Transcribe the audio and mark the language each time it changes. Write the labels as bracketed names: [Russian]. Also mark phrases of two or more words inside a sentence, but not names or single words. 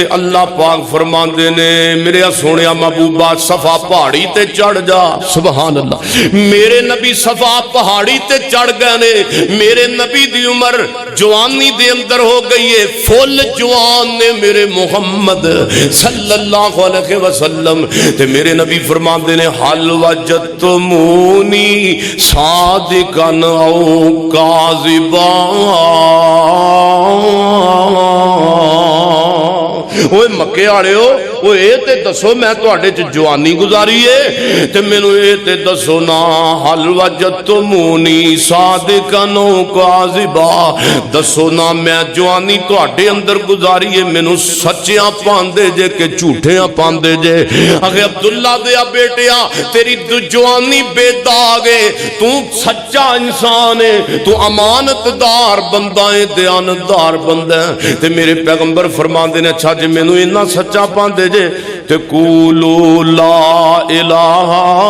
[Punjabi] اللہ پاک فرماندے نے میرے سونیا محبوبہ صفا پہاڑی تے چڑھ جا، [Arabic] سبحان اللہ، [Punjabi] میرے نبی صفا پہاڑی تے چڑھ گئے نے، میرے نبی دی عمر جوانی دے اندر ہو گئی ہے، فل جوان نے میرے محمد [Arabic] صلی اللہ علیہ وسلم [Punjabi] تے میرے نبی فرماندے نے [Arabic] حل وجدتمونی صادقاً او کاذباً، [Punjabi] اوے مکے والےو او اے تے دسو میں تواڈے چ جوانی گزاری ہے تے مینوں اے تے دسو نا [Arabic] حل وجدتمونی صادقاً و کاذبا [Punjabi] دسو نا میں جوانی تواڈے اندر گزاری ہے مینوں سچیاں پاندے جے کہ جھوٹیاں پاندے جے اگے عبداللہ دیا بیٹیا تیری جوانی بے داغ ہے تو سچا انسان ہے تو امانت دار بندہ ہے دیانتدار بندہ ہے تے میرے پیغمبر فرماندے نے اچھا جے مینوں اتنا سچا پاندے جے تے [Arabic] قولوا لا الہ